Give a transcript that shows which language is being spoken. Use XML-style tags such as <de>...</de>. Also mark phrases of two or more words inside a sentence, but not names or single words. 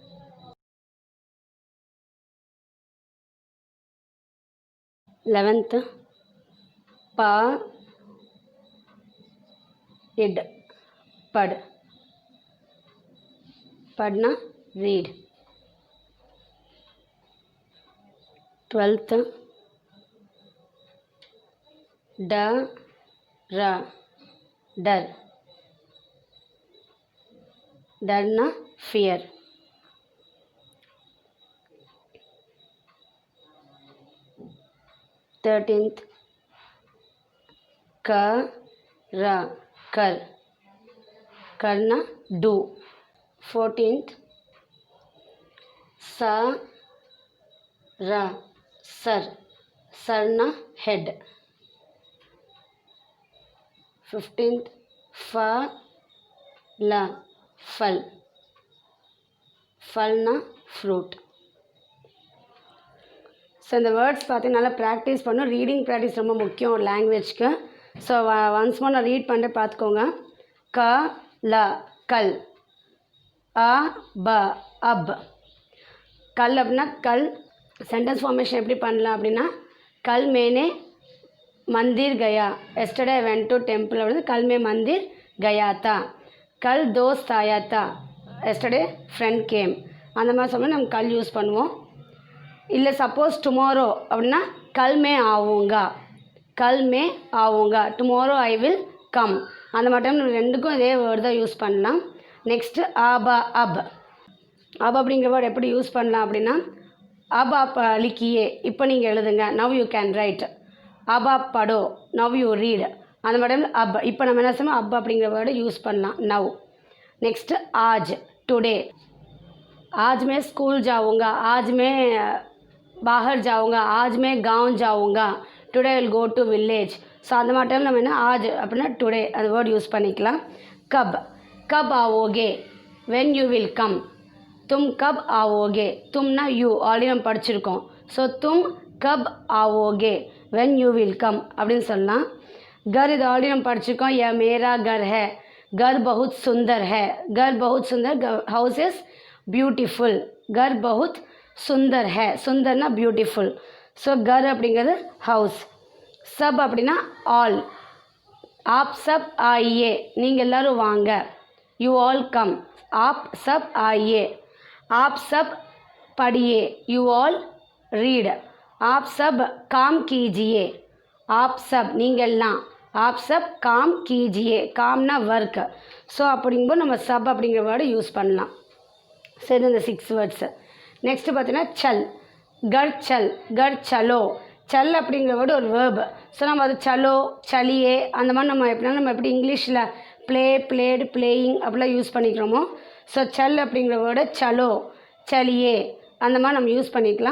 <hi>11th ப இட், पढ़, पढ़ना read. 12th ட र डर डरना फियर. 13th कर करना डू. 14th सरना हेड. 15th फलना फ्रूट.</hi> <ta>ஸோ இந்த வேர்ட்ஸ் பார்த்து நல்லா ப்ராக்டிஸ் பண்ணணும்.</ta> <en>reading practice</en> <ta>ரொம்ப முக்கியம் ஒரு லாங்குவேஜ்க்கு.</ta> <en>so once more</en> <ta>நான் ரீட் பண்ணிட்டு பார்த்துக்கோங்க.</ta> <hi>कल। अब.</hi> <ta>கல் அப்படின்னா கல்.</ta> <en>sentence formation</en> <ta>எப்படி பண்ணலாம் அப்படின்னா,</ta> <hi>कल मैंने मंदिर गया.</hi> <en>yesterday I went to temple</en> <ta>அப்படின்னு</ta> <hi>कल मैं मंदिर गया था. कल दोस्त आया था.</hi> <en>yesterday friend came.</en> <ta>அந்த மாதிரி சொன்னால் நம்ம கல் யூஸ் பண்ணுவோம். இல்லை சப்போஸ் டுமாரோ அப்படின்னா</ta> <hi>कल मैं आऊँगा.</hi> <en>tomorrow I will come.</en> <ta>அந்த மாதிரி டைம் நம்ம ரெண்டுக்கும் இதே வேர்டு தான் யூஸ் பண்ணலாம். நெக்ஸ்ட்டு அப் அப்படிங்கிற வேர்டு எப்படி யூஸ் பண்ணலாம் அப்படின்னா,</ta> <hi>अब लिखिए</hi> <ta>இப்போ நீங்கள் எழுதுங்க.</ta> <en>now you can write.</en> <hi>अब पढ़ो</hi> <en>now you read.</en> <ta>அந்த மாதிரி டைம் அப் இப்போ நம்ம என்ன செய்யணும், அப் அப்படிங்கிற வேர்டு யூஸ் பண்ணலாம் நவ்.</ta> <en>நெக்ஸ்ட்டு ஆஜ் டுடே.</en> <hi>आज मैं स्कूल जाऊँगा. आज मैं बाहर जाऊँगा. आज मैं गाँव जाऊँगा.</hi> <en>today will go to village.</en> <ta>ஸோ அந்த மாதிரி டைம் நம்ம என்ன ஆஜ் அப்படின்னா டுடே அந்த வேர்டு யூஸ் பண்ணிக்கலாம்.</ta> <hi>कब आओगे.</hi> <en>when you will come.</en> <hi>तुम कब आओगे.</hi> <ta>தும்னா</ta> <en>you already</en> <ta>நம்ம படிச்சிருக்கோம். ஸோ</ta> <hi>तुम कब आओगे</hi> <en>when you will come</en> <ta>அப்படின்னு சொல்லலாம். கர் இது ஆல்ரெடி நம்ம படிச்சிருக்கோம்.</ta> <hi>यह मेरा घर है. घर बहुत सुंदर है. घर बहुत सुंदर.</hi> <en>house is beautiful.</en> <hi>घर बहुत सुंदर है. सुंदरना ब्यूटीफुल.</hi> <ta>ஸோ घर அப்படிங்கிறது ஹவுஸ். சப் அப்படின்னா ஆல்.</ta> <hi>आप सब आइए</hi> <ta>நீங்கள் எல்லோரும் வாங்க.</ta> <en>you all come.</en> <hi>आप सब आइए. आप सब पढ़िए.</hi> <en>you all read.</en> <hi>आप सब काम कीजिए. आप सब நீங்கள்லாம். आप सब काम कीजिए. कामना वर्क.</hi> <ta>ஸோ அப்படிங்கும்போது நம்ம சப் அப்படிங்கிற வேர்டு யூஸ் பண்ணலாம். சரி, இந்த 6 வேர்ட்ஸு. நெக்ஸ்ட்டு பார்த்தீங்கன்னா சல்.</ta> <hi>घर चलो.</hi> <ta>சல் அப்படிங்கிற வேர்டு ஒரு வேர்பு. ஸோ நம்ம அது</ta> <hi>चलो चलिए</hi> <ta>அந்த மாதிரி நம்ம எப்படின்னா நம்ம எப்படி இங்கிலீஷில்</ta> <en>played playing</en> <ta>அப்படிலாம் யூஸ் பண்ணிக்கிறோமோ, ஸோ சல் அப்படிங்கிற வேர்டு</ta> <hi>चलो चलिए</hi> <ta>அந்த மாதிரி நம்ம யூஸ் பண்ணிக்கலாம்.</ta>